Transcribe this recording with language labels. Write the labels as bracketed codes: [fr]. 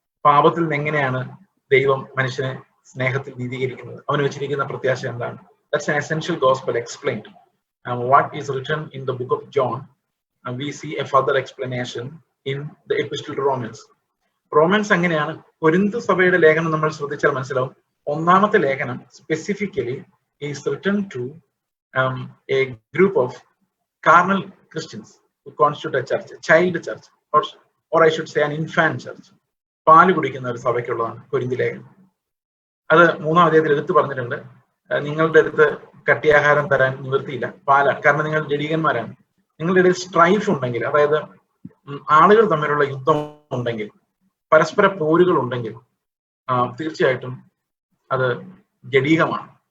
[ml] പാപത്തിൽ നിന്ന് എങ്ങനെയാണ് ദൈവം മനുഷ്യനെ സ്നേഹത്തിൽ നീതീകരിക്കുന്നത്, അവന് വെച്ചിരിക്കുന്ന പ്രത്യാശ എന്താണ്. [en] That's an essential gospel explained. What is written in the book of John, we see a further explanation in the epistle to Romans. [ml] Romance അങ്ങനെയാണ്. കൊരിന്ത് സഭയുടെ ലേഖനം നമ്മൾ ശ്രദ്ധിച്ചാൽ മനസ്സിലാവും. 1ാമത്തെ ലേഖനം [en] Specifically is written to a group of carnal Christians who constitute a church, a child church, or I should say an infant church. [ml] പാല് കുടിക്കുന്ന ഒരു സഭയ്ക്കുള്ളതാണ് കൊരിന്ത് ലേഖനം. അത് 3ാം അധ്യായത്തിൽ എടുത്തു പറഞ്ഞിട്ടുണ്ട്. നിങ്ങളുടെ അടുത്ത് കട്ടിയാഹാരം തരാൻ നിവൃത്തിയില്ല, പാലാണ്, കാരണം നിങ്ങൾ ജഡീകന്മാരാണ്. നിങ്ങളുടെ ഇടയിൽ സ്ട്രൈഫ് ഉണ്ടെങ്കിൽ, അതായത് ആളുകൾ തമ്മിലുള്ള യുദ്ധം ഉണ്ടെങ്കിൽ, പരസ്പര പോരുകൾ ഉണ്ടെങ്കിൽ, തീർച്ചയായിട്ടും അത് ജഡീകമാണ്.